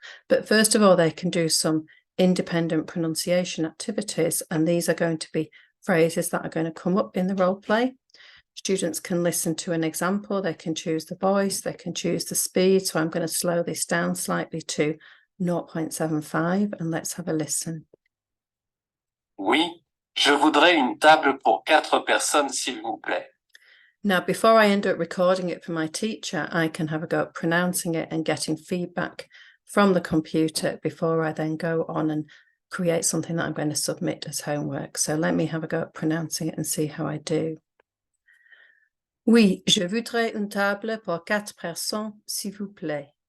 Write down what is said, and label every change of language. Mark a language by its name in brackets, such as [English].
[English] But first of all, they can do some independent pronunciation activities, and these are going to be phrases that are going to come up in the role play. Students can listen to an example, they can choose the voice, they can choose the speed. So I'm going to slow this down slightly to 0.75, and let's have a listen. [French] Oui, je voudrais une table pour 4 personnes, s'il vous plaît. [English] Now, before I end up recording it for my teacher, I can have a go at pronouncing it and getting feedback from the computer before I then go on and create something that I'm going to submit as homework. So let me have a go at pronouncing it and see how I do. [French] Oui, je voudrais une table pour 4 personnes, s'il vous plaît.